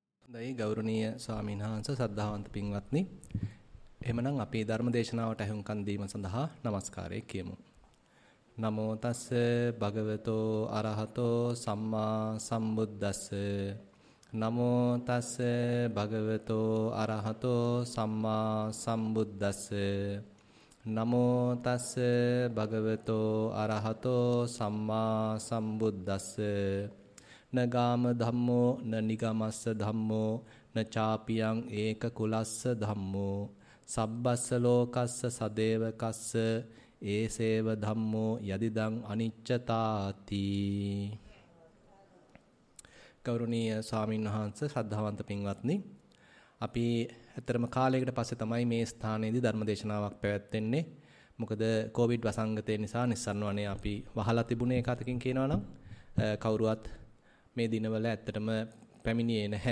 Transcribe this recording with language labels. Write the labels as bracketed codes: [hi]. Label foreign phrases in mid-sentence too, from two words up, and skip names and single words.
[si] දෛ ගෞරවනීය ස්වාමීන් වහන්සේ සද්ධාවන්ත පින්වත්නි. එහෙමනම් අපි ධර්ම දේශනාවට ඇහුම්කන් දීම සඳහා নমස්කාරය කියමු. [pi] නමෝ තස්ස භගවතෝ අරහතෝ සම්මා සම්බුද්දස්ස. නමෝ තස්ස භගවතෝ අරහතෝ සම්මා සම්බුද්දස්ස. නමෝ තස්ස භගවතෝ අරහතෝ සම්මා සම්බුද්දස්ස. නගාම ධම්මෝ න නිගමස්ස ධම්මෝ න චාපියං ඒක කුලස්ස ධම්මෝ සබ්බස්ස ලෝකස්ස සදේවකස්ස ඒසේව ධම්මෝ යදිදං අනිච්චතාති. [si] ගෞරවනීය ස්වාමීන් වහන්සේ ශ්‍රද්ධාවන්ත පින්වත්නි, අපි ඇත්තරම කාලයකට පස්සේ තමයි මේ ස්ථානයේදී ධර්ම දේශනාවක් පැවැත්වෙන්නේ. මොකද කොවිඩ් වසංගතය නිසා නිස්සාරණ වනේ අපි වහලා තිබුණේ එක අතකින් කියනවා නම් කවුරුවත් මේ දිනවල ඇත්තටම පැමිණියේ නැහැ.